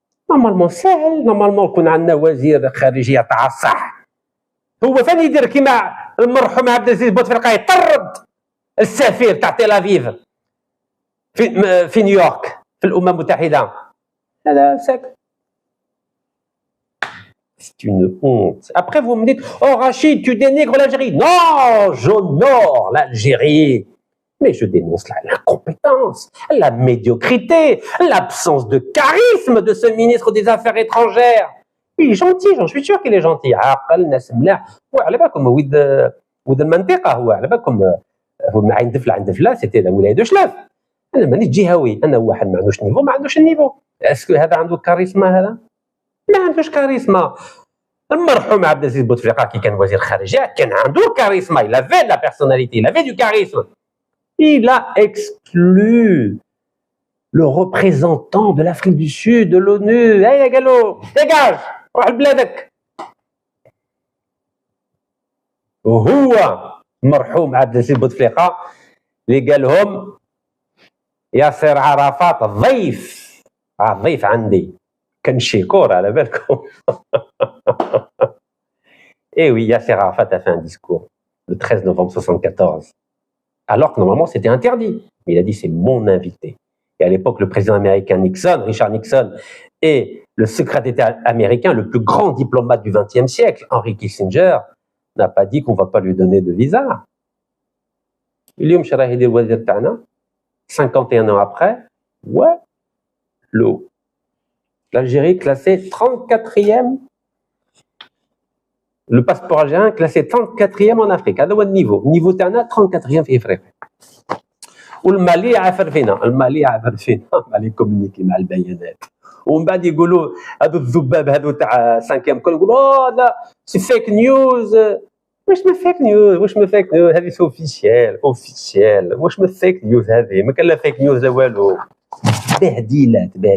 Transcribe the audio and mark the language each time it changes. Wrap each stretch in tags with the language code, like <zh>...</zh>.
<ar>نورمالمون ساهل، نورمالمون يكون عندنا وزير خارجيه تاع الصح. هو فين يدير كيما المرحوم عبد العزيز بوتفليقه يطرد السفير تاع تل افيف في نيويورك في الامم المتحده؟ هذا ساكت.</ar> <fr>C'est une honte. Après, vous me dites, oh Rachid, tu dénigres l'Algérie. Non, j'honore l'Algérie. Mais je dénonce l'incompétence, la médiocrité, l'absence de charisme de ce ministre des Affaires étrangères. Il est gentil, j'en suis sûr qu'il est gentil.</fr> <ar>عاقل ناس ملاح. على بالكم ود المنطقة، هو على بالكم هو مع عين دفلة عند دفلة سيتي لا ولاية دو شلاف. أنا مانيش جهوي، أنا واحد ما عندوش نيفو ما عندوش النيفو. اسكو هذا عنده كاريزما؟ هذا ما عندوش كاريزما. المرحوم عبد العزيز بوتفليقه كي كان وزير خارجيه كان عنده كاريزما،</ar> <fr>il avait de la personnalité, il avait du charisme. Il a exclu le représentant de l'Afrique du Sud, de l'ONU.</fr> <ar>Hey, يا قالو dégage روح لبلادك. وهو المرحوم عبد العزيز بوتفليقه اللي قال لهم ياسر عرفات ضيف ضيف عندي. كان شيكور على بالكم.</ar> <fr>Et oui, Yasser Arafat a fait un discours le 13 novembre 1974, alors que normalement c'était interdit. Mais il a dit c'est mon invité. Et à l'époque, le président américain Nixon, Richard Nixon, et le secrétaire d'État américain, le plus grand diplomate du XXe siècle, Henry Kissinger, n'a pas dit qu'on ne va pas lui donner de visa.</fr> <ar>اليوم شراه يدير الوزير تاعنا 51</ar> <fr>ans après, ouais, l'Algérie classée 34e. Le passeport algérien classé 34e en Afrique.</fr> <ar>هذا هو النيفو تاعنا 34e في افريقيا. والمالي عافر فينا، المالي كومونيكي مع البيانات. ومن بعد يقولوا هذو الذباب هذو تاع 5e كل يقولوا لا سي فيك نيوز. واش ما فيك نيوز؟ هذه سو اوفيسيال واش ما فيك نيوز؟ هذه ما كان لا فيك نيوز لا والو. بهديله.</ar>